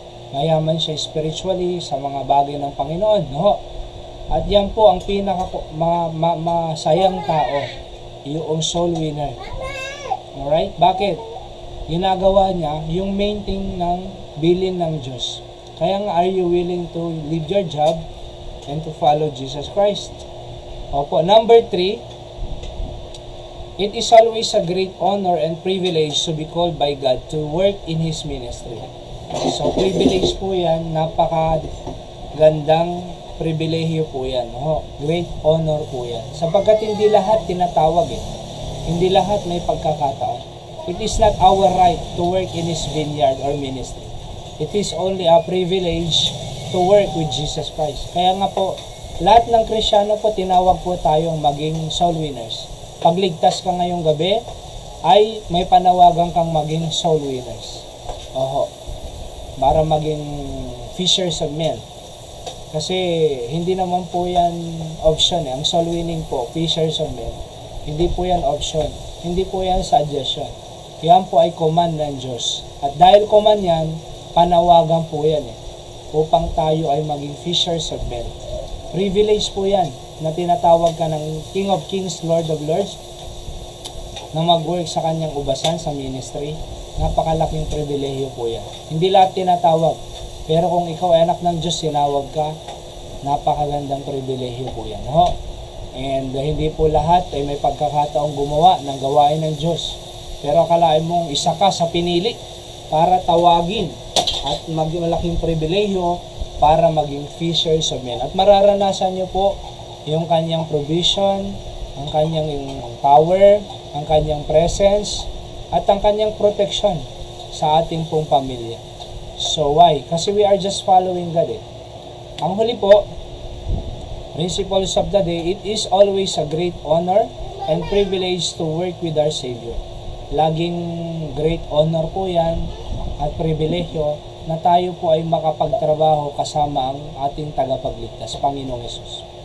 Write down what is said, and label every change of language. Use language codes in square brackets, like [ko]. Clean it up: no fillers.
[tl] Mayaman siya spiritually sa mga bagay ng Panginoon, no? At yan po ang masayang tao, yung soul winner. Alright? Bakit? Ginagawa niya yung main thing ng bilin ng Diyos. Kaya nga, [en] are you willing to leave your job and to follow Jesus Christ? [tl] Opo. [en] Number 3, it is always a great honor and privilege to be called by God to work in His ministry. [tl] So, privilege po yan. Napakagandang pribilehiyo po yan. No? Great honor po yan. Sapagkat hindi lahat tinatawag eh. Hindi lahat may pagkakataon. [en] It is not our right to work in His vineyard or ministry. It is only a privilege to work with Jesus Christ. [tl] Kaya nga po, lahat ng Kristiyano po, tinawag po tayong maging soul winners. Pagligtas ka ngayong gabi, ay may panawagan kang maging soul winners. Oho. Para maging fishers of men. Kasi hindi naman po yan option eh. Ang soul winning po, fishers of men. Hindi po yan option. Hindi po yan suggestion. Yan po ay command ng Diyos. At dahil command yan, panawagan po yan eh. Upang tayo ay maging fishers of men. Privilege po yan na tinatawag ka ng King of Kings, Lord of Lords na mag-work sa kanyang ubasan sa ministry. Napakalaking pribilehiyo po yan. Hindi lahat tinatawag. Pero kung ikaw ay anak ng Diyos, sinawag ka, napakagandang pribilehiyo po yan. No? And hindi po lahat ay may pagkakataong gumawa ng gawain ng Diyos. Pero akalain mong isa ka sa pinili para tawagin at malaking pribilehiyo para maging fishers of men. At mararanasan niyo po yung kanyang provision, ang kanyang power, ang kanyang presence, at ang kanyang protection sa ating pong pamilya. [en] So why? [tl] Kasi [en] we are just following God eh. [tl] Ang huli po, [en] principles of the day, it is always a great honor and privilege to work with our Savior. [tl] Laging great honor po yan at pribilehyo na tayo po ay makapagtrabaho kasama ang ating tagapagligtas, Panginoong Hesus.